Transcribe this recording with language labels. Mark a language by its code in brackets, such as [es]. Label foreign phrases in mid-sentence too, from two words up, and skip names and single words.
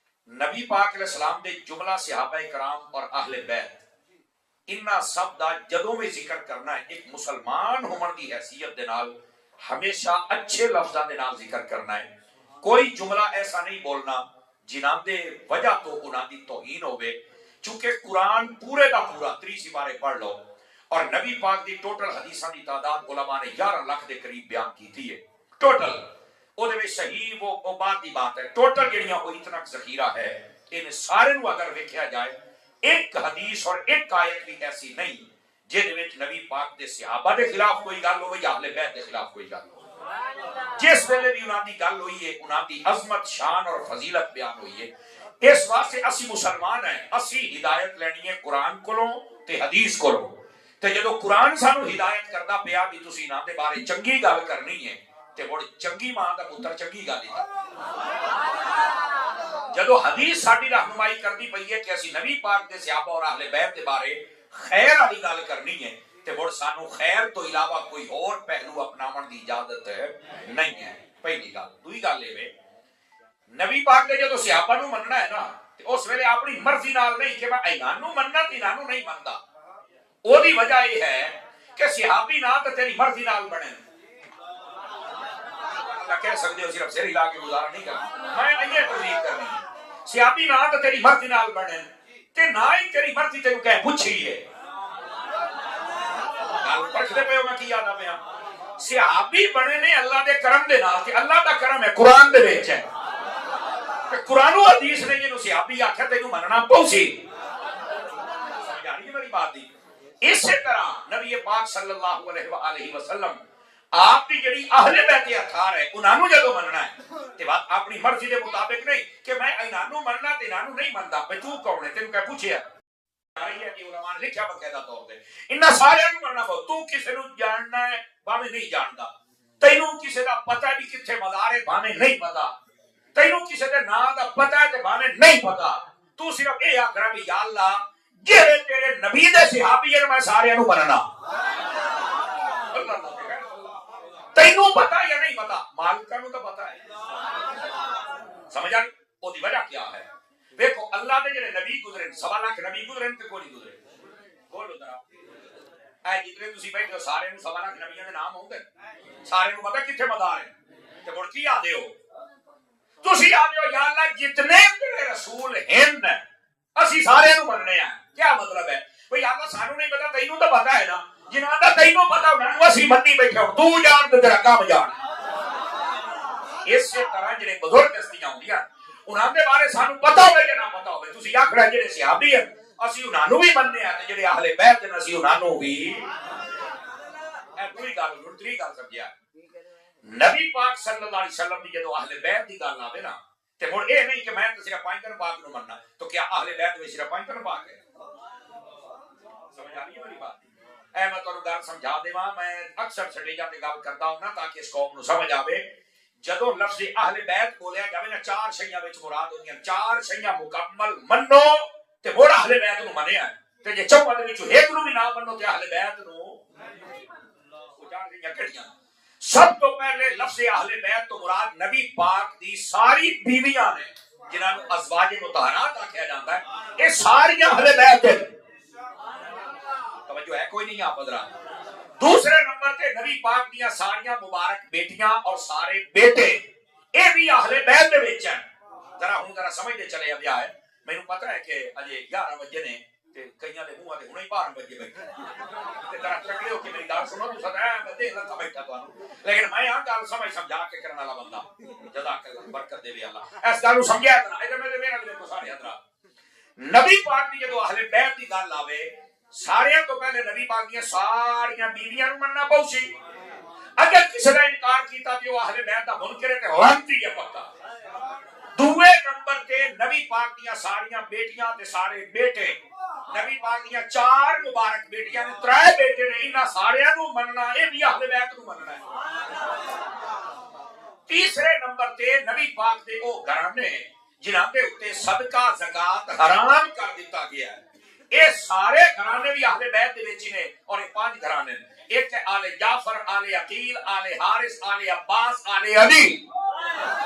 [pa] نبی پاک [ar] علیہ السلام [pa] دے جملہ صحابہ کرام اور اہل بیت انہاں سب دا جدوں میں ذکر کرنا ہے ایک مسلمان ہومن دی حیثیت دے نال ہمیشہ اچھے لفظاں دے نال ذکر کرنا ہے. کوئی جملہ ایسا نہیں بولنا جنہاں دے وجہ تو انہاں دی توہین ہوئے. چونکہ قرآن پورے دا پورا 30 سپارے پڑھ لو اور نبی پاک دی ٹوٹل حدیثاں دی تعداد علماء نے 11 لاکھ دے قریب بیان کیتی ہے ٹوٹل. او دے وچ صحیح وہ بات دی بات ہے ٹوٹل جڑیاں او اتنا ذخیرہ ہے ان سارے نو اگر ویکھیا جائے ایک حدیث اور ایک آیت بھی ایسی نہیں جہدے وچ نبی پاک دے صحابہ دے خلاف کوئی گل ہوئے یا اہل بیت دے خلاف کوئی گل ہو. جس ویلے بھی انہاں دی گل ہوئی ہے انہاں دی عظمت شان اور فضیلت بیان ہوئی ہے. اس واسطے اسی مسلمان ہیں اسی ہدایت لینی ہے قرآن کولوں تے حدیث کولوں. تے جدوں قرآن سانو ہدایت کردا پیا بھی تسی انہاں دے بارے چنگی گل کرنی ہے تے بڑی چنگی ماں دا پتر چنگی گل ہی جدو حدیث ساڈی رہنمائی کردی پئی ہے کہ اسی نبی پاک دے صحابہ اور اہل بیت دے بارے خیر والی گل کرنی ہے تے بڑ سانو خیر تو علاوہ کوئی اور پہلو اپناون دی اجازت نہیں ہے. پہلی گل. دوئی گل اے نبی پاک دے جدو صحابہ نو مننا ہے نا تے اس ویلے اپنی مرضی نال نہیں کہ میں انہاں نو مننا تے انہاں نو نہیں مندا. او دی وجہ یہ ہے کہ صحابی نہ تے تیری مرضی نال بنے. کہہ سکتے ہو صرف سر ہلا کے گزارا نہیں کرنا میں یہ تبلیغ کرنی ہے. صحابی نہ تے تیری مرضی نال بنے تے نہ ہی تیری مرضی تینوں کہے پوچھی ہے. گل پرکھدے پے ہو میں کی آدا پیا. صحابی بنے نے اللہ دے کرم دے نال تے اللہ دا کرم ہے قرآن دے وچ ہے. قرآن و حدیث نے جنوں صحابی آکھیا تینوں مننا پوسی. سمجھ آ رہی ہے میری بات دی. اسی طرح نبی پاک [ar] صلی اللہ علیہ وآلہ وسلم [pa] آپ کی جڑی اہل بیت اطہار ہے انہاں نو جدوں مننا ہے تے بات اپنی مرضی دے مطابق نہیں کہ میں انہاں نو مننا تے انہاں نو نہیں مندا. بھئی تو کون ہے تینوں کہ پوچھیا ہے کہ علماء نے لکھیا باقاعدہ طور تے انہاں سارے نو مننا پو. تو کسے نو جاننا ہے باویں نہیں جاندا. تینوں کسے دا پتہ ہے بھی کتھے مزار ہے باویں نہیں پتہ. تینوں کسے دے نام دا پتہ ہے تے باویں نہیں پتہ. تو صرف اے آکھنا بھی یا اللہ جڑے تیرے نبی دے صحابی ہیں میں سارے نو مننا. تینوں پتا یا نہیں پتا مالکہ نو تو پتا ہے. سمجھ آئی او دی وجہ کیا ہے. دیکھو اللہ دے جڑے نبی گزرے 1.25 لاکھ نبی گزرے تے کوئی نہیں گزرے. بولو ذرا اے جتنے تسی بیٹھے ہو سارے نو 1.25 لاکھ نبیوں دے نام ہوندے سارے نو پتہ کتھے مدار ہے تے مڑ کی آدے ہو تسی آدے ہو یا اللہ جتنے تیرے رسول ہیں اسی سارے نو مننے ہیں. کیا مطلب ہے بھئی اللہ سانو نہیں پتا تینوں تو پتا ہے نا جنہاں دا تینوں پتا ہونا وہ اسی مننی بیٹھے ہو. تو جان تے تیرا کام جان. اس طرح جڑے بزرگ ہستیاں ہوندیاں انہاں دے بارے سانو پتا ہوے یا نہ پتا ہوے تسی آکھنا جڑے صحابی ہیں اسی انہاں نو بھی مننے ہیں تے جڑے اہل بیت ہیں اسی انہاں نو بھی. اے پوری گل دوسری گل سمجھیا نبی پاک [ar] صلی اللہ علیہ وسلم [pa] دی جدوں اہل بیت دی گل آوے نا تے ہن اے نہیں کہ میں تے صرف پانچ پاک نو مننا تو کیا اہل بیت وچ صرف پانچ پاک ہے. [ur] سمجھ آ رہی ہے میری بات. [pa] اے میں تانوں گل سمجھا دیواں میں اکثر سٹیجاں تے گل کردا ہوں نا تاکہ اس قوم نو سمجھ آوے. جدوں لفظ اہل بیت بولیا جاوے نا 4 شیاں وچ مراد ہوندیاں 4 شیاں مکمل منو تے بڑا اہل بیت نو منیا تے جے چوہاں دے وچوں ایک نو بھی نہ منو تے اہل بیت نو او 4 شیاں کیڑیاں. سب تو پہلے لفظ اہل بیت تو مراد نبی پاک دی ساری بیویاں نے جنہاں نو ازواج مطہرات آکھیا جاندا ہے. اے ساری اہل بیت ہیں. توجہ ہے کوئی نہیں آپ حضرات. دوسرے نمبر تے نبی پاک دیاں ساریاں مبارک بیٹیاں اور سارے بیٹے اے بھی اہل بیت دے وچ ہیں. ذرا سمجھدے چلے اب ہے مینوں پتہ ہے کہ اجے 11 بجے نے تے کئیاں دے منہ تے ہنے 12 بجے بیٹھے تے ذرا تکڑے ہو کے میری گل سنو تو سدا میں دیکھ لتا بیٹھا تانوں لیکن میں ہاں گل سمجھا کے کرن والا بندہ [ar] جزاک اللہ [pa] برکت دے اللہ. اس گل نو سمجھیا تے ادھر میرے کو سارے حضرات نبی پاک دی جدوں اہل بیت دی گل آوے سارے تو پہلے نبی پاک دی ساریاں بیویاں نو مننا پوسی. اگر کسی نے انکار کیتا تے وہ اہل بیت دا منکر ہے تے لعنتی ہے پکا. دوے نمبر تے نبی پاک دی ساریاں بیٹیاں تے سارے بیٹے نبی پاک دی 4 مبارک بیٹیاں نے 3 بیٹے نے انہاں سارے نو مننا اے بھی اہل بیت نو مننا ہے. تیسرے نمبر تے نبی پاک دے او گھرانے جنہاں دے اوتے صدقہ زکات حرام کر دتا گیا ہے. اے سارے گھرانے بھی اہل بیت دے وچ نے اور اے 5 گھرانے ایک آل جعفر آل عقیل آل حارث آل عباس آل علی.